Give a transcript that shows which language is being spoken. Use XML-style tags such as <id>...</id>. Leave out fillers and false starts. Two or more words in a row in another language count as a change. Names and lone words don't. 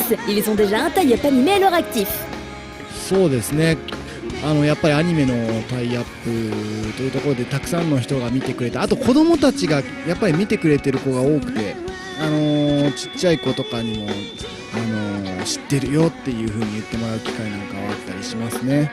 <fr>Ils ont déjà un tie-up animé à leur actif.</fr> <ja>そうですね。やっぱりアニメのタイアップというところでたくさんの人が見てくれた、あと子供たちがやっぱり見てくれてる子が多くて、ちっちゃい子とかにも知ってるよっていう風に言ってもらう機会なんかはあったりしますね。</ja>